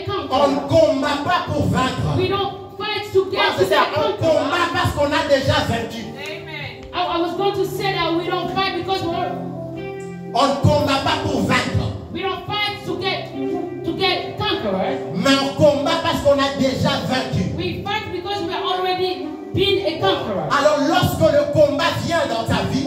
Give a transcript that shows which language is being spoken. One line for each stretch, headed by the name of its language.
French: On ne combat pas pour vaincre. On combat parce qu'on a déjà vaincu.
English: I was going to say that we don't fight because
French: on ne combat pas pour vaincre.
English: We don't fight to get conquerors.
French: Mais on combat parce qu'on a déjà vaincu.
English: We fight because we are already been a conqueror.
French: Alors lorsque le combat vient dans ta vie,